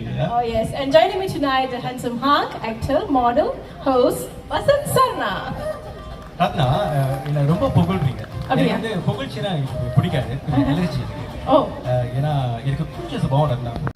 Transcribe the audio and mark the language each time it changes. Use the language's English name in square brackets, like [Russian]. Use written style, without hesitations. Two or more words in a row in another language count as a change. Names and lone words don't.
[English] Yeah? Oh yes, and joining me tonight, the handsome Hawk, actor, model, host, Vasant Sarna. Ratna, [Tamil] என்ன ரொம்ப புகழ்றீங்க. எனக்கு வந்து புகழ்ச்சினா பிடிக்காது, அலர்ஜி. ஓ. ஏன்னா எனக்கு பிடிச்ச சுபாவம் Ratna.